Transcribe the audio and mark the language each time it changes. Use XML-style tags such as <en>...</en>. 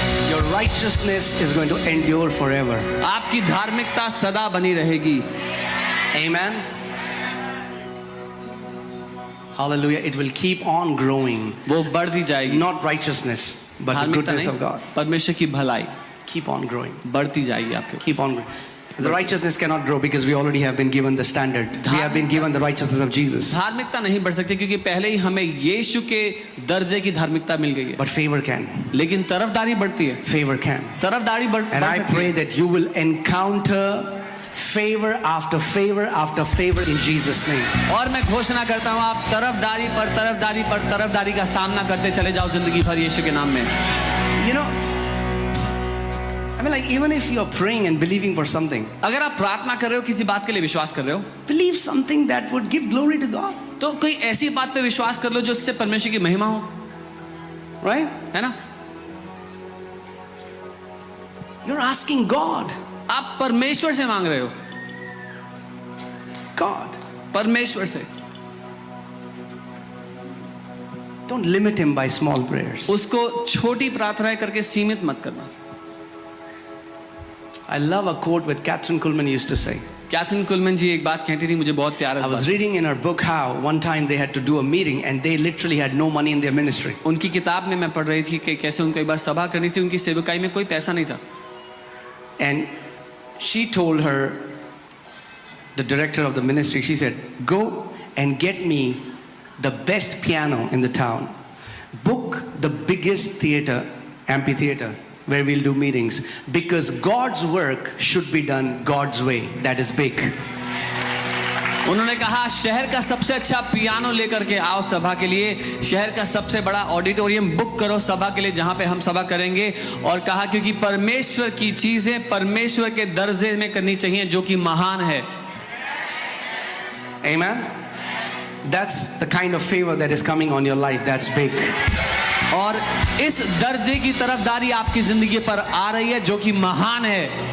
<en>Your righteousness is going to endure forever.</en> <hi>आपकी धार्मिकता सदा बनी रहेगी।</hi> <en>Amen. Hallelujah. It will keep on growing.</en> <hi>वो बढ़ती जाएगी।</hi> <en>Not righteousness, but the</en> <hi>धार्मिकता</hi> <en>goodness of</en> <hi>नहीं,</hi> <en>God.</en> <hi>परमेश्वर की भलाई</hi> <en>Keep on growing.</en> <hi>बढ़ती जाएगी आपके।</hi> <en>Keep on growing. The righteousness cannot grow because we already have been given the standard. We have been given the righteousness of Jesus.</en> <hi>धार्मिकता नहीं बढ़ सकती क्योंकि पहले ही हमें यीशु के दर्जे की धार्मिकता मिल गई है।</hi> <en>But favor can.</en> <hi>लेकिन तरफदारी बढ़ती है।</hi> <en>Favor can.</en> <hi>तरफदारी बढ़</hi> <en>And I</en> <hi>सकती</hi> <en>pray</en> <hi>है।</hi> <en>that you will encounter favor after favor after favor in Jesus' name.</en> <hi>और मैं घोषणा करता हूँ आप तरफदारी पर तरफदारी पर तरफदारी का सामना करते चले जाओ जिंदगी भर यीशु के नाम में।</hi> <en>You know, I mean, like, even if you're praying and believing for something,</en> <hi>अगर आप प्रार्थना कर रहे हो किसी बात के लिए विश्वास कर रहे हो</hi> <en>believe something that would give glory to God,</en> <hi>तो कोई ऐसी बात पे विश्वास कर लो जो उससे परमेश्वर की महिमा हो,</hi> <en>right?</en> <hi>है ना?</hi> <en>You're asking God.</en> <hi>आप परमेश्वर से मांग रहे हो,</hi> <en>God.</en> <hi>परमेश्वर से।</hi> <en>Don't limit him by small prayers.</en> <hi>उसको छोटी प्रार्थनाएं करके सीमित मत करना।</hi> <en>I love a quote that Catherine Kuhlman used to say.</en> <hi>Catherine कुलमैन जी एक बात कहती थी, मुझे बहुत प्यार</hi> <en>I</en> <hi>है।</hi> <en>was reading in her book how one time they had to do a meeting and they literally had no money in their ministry.</en> <hi>उनकी किताब में मैं पढ़ रही थी कि कैसे उनको एक बार सभा करनी थी, उनकी सेवकाई में कोई पैसा नहीं था।</hi> <en>And she told her, the director of the ministry, she said, go and get me the best piano in the town. Book the biggest theater, amphitheater, where we'll do meetings. Because God's work should be done God's way. That is big.</en> <hi>उन्होंने कहा शहर का सबसे अच्छा piano लेकर के आओ सभा के लिए, शहर का सबसे बड़ा ऑडिटोरियम बुक करो सभा के लिए जहां पे हम सभा करेंगे। और कहा क्योंकि परमेश्वर की चीजें परमेश्वर के दर्जे में करनी चाहिए जो कि महान है।</hi> <en>Amen. That's the kind of favor that is coming on your life. That's big.</en> <hi>और इस दर्जे की तरफदारी आपकी जिंदगी पर आ रही है जो कि महान है।</hi>